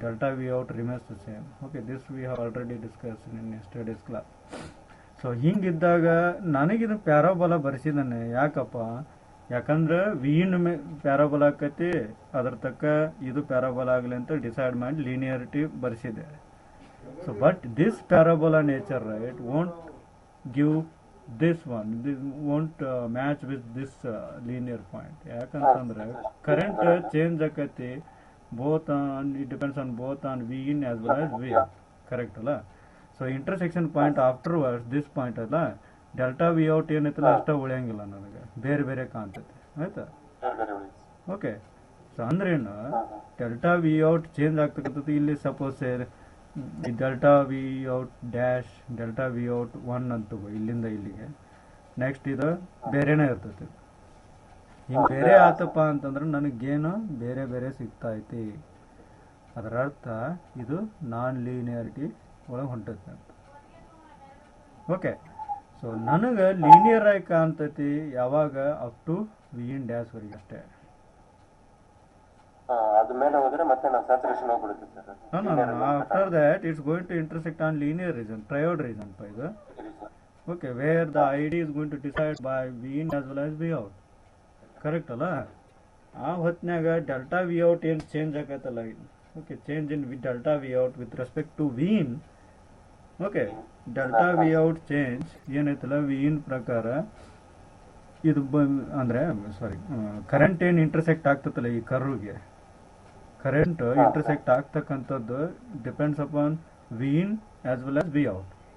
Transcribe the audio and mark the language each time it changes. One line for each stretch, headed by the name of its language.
English: Delta V out remains the same. Okay, this we have already discuss in studies class.
Kannada: So ಹಿಂಗಿದ್ದಾಗ ನನಗಿದು ಪ್ಯಾರಾಬೋಲ ಬರೆಸಿದ್ದಾನೆ, ಯಾಕಪ್ಪ? ಯಾಕಂದ್ರೆ V ಇನ್ ಪ್ಯಾರಾಬೋಲ ಆಕೈತಿ, ಅದ್ರ ತಕ್ಕ ಇದು ಪ್ಯಾರಾಬೋಲ ಆಗಲಿ ಅಂತ ಡಿಸೈಡ್ ಮಾಡಿ linearity ಬರೆಸಿದೆ.
English: So but this parabola nature, right, won't give this one, this won't match with this linear point.
Kannada: ಯಾಕಂತಂದ್ರೆ ಕರೆಂಟ್ ಚೇಂಜ್ ಆಕೈತಿ
English: Both on, it depends on both on V in as well as V out, correct ಅಲ್ಲ?
Kannada: So
English: intersection point afterwards this point
Kannada: ಅಲ್ಲ, delta V out ಏನೈತಲ್ಲ ಅಷ್ಟೇ ಉಳಿಯಂಗಿಲ್ಲ, ನನಗೆ ಬೇರೆ ಬೇರೆ ಕಾಣ್ತೈತಿ, ಆಯ್ತಾ? ಓಕೆ, ಸೊ ಅಂದ್ರೇನು, ಡೆಲ್ಟಾ ವಿ ಔಟ್ ಚೇಂಜ್ ಆಗ್ತಕ್ಕಂಥದ್ದು. ಇಲ್ಲಿ ಸಪೋಸ್ ಈ delta V out dash, delta V out 1 ಅಂತ ತಗೋ, ಇಲ್ಲಿಂದ ಇಲ್ಲಿಗೆ. ನೆಕ್ಸ್ಟ್ ಇದು ಬೇರೆನೇ ಇರ್ತೈತಿ. ಹಿಂಗೆ ಬೇರೆ ಆತಪ್ಪ ಅಂತಂದ್ರೆ ನನಗೇನು ಬೇರೆ ಬೇರೆ ಸಿಗ್ತಾ ಐತಿ, ಅದರ ಅರ್ಥ ಇದು ನಾನ್ ಲೀನಿಯಾರಿಟಿ ಒಳಗೆ ಹೊಂಟೈತಿ ಅಂತ. ಓಕೆ, ಸೊ ನನಗೆ ಲೀನಿಯರ್ ಆಗಿ ಕಾಣ್ತೈತಿ ಯಾವಾಗ
English: up to V in dash
Kannada: ವರೆಗೆ ಅಷ್ಟೇ. ಅದು ಮೇಲೆ ಹೋದ್ರೆ ಮತ್ತೆ ನಾವು ಸ್ಯಾಚುರೇಷನ್ ಹೋಗ್ಬಿಡುತ್ತೆ sir.
English: No. After that, it's going to intersect on linear region, triode region. Okay, where the ID is going to decide by V in as well as V out. Correct ಅಲ್ಲ?
Kannada: ಆ ಹೊತ್ನ್ಯಾಗ
English: delta V out
Kannada: ಏನು change ಆಗತ್ತಲ್ಲ,
English: Okay, change in delta V out with respect to V in.
Kannada: Okay, delta V out change ಏನೈತಲ್ಲ V ಇನ್ ಪ್ರಕಾರ ಇದು ಅಂದರೆ ಸಾರಿ current ಏನು ಇಂಟರ್ಸೆಕ್ಟ್ ಆಗ್ತತ್ತಲ್ಲ ಈ ಕರ್ವ್ಗೆ, ಕರೆಂಟ್ ಇಂಟರ್ಸೆಕ್ಟ್ ಆಗ್ತಕ್ಕಂಥದ್ದು
English: Depends upon V in as well as V out.